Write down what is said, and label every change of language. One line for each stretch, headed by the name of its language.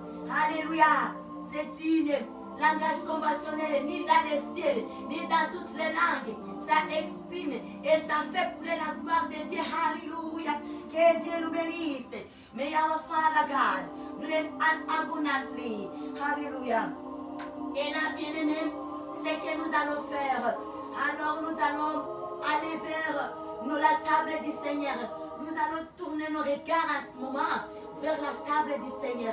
French: Alléluia. C'est une langage conventionnel, ni dans les ciels, ni dans toutes les langues. Ça exprime et ça fait couler la gloire de Dieu. Alléluia. Que Dieu nous bénisse.
English: May our Father God bless us abundantly.
French: Alléluia. Et là, bien-aimé, c'est que nous allons faire. Alors nous allons aller vers la table du Seigneur. Nous allons tourner nos regards à ce moment vers la table du Seigneur.